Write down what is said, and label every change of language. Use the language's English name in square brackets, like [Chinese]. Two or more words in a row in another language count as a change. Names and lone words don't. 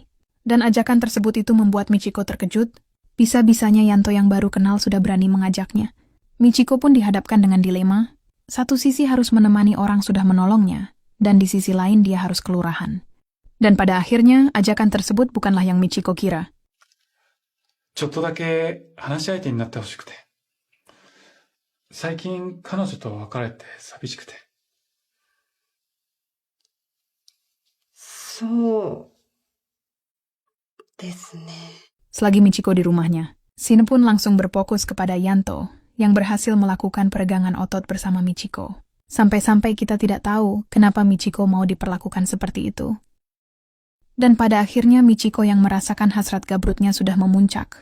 [Indonesian] Dan ajakan tersebut itu membuat Michiko terkejut. Bisa-bisanya Yanto yang baru kenal sudah berani mengajaknya. Michiko pun dihadapkan dengan dilema. Satu sisi harus menemani orang sudah menolongnya, dan di sisi lain dia harus kelurahan. Dan pada akhirnya, ajakan tersebut bukanlah yang Michiko kira. [Japanese] ちょっとだけ話し相手になってほしくて。最近彼女と別れて寂しくて。そうですね。 [Indonesian] Selagi Michiko di rumahnya, Shin pun langsung berfokus kepada Yanto yang berhasil melakukan peregangan otot bersama Michiko. Sampai-sampai kita tidak tahu kenapa Michiko mau diperlakukan seperti itu. Dan pada akhirnya Michiko yang merasakan hasrat gabrutnya sudah memuncak.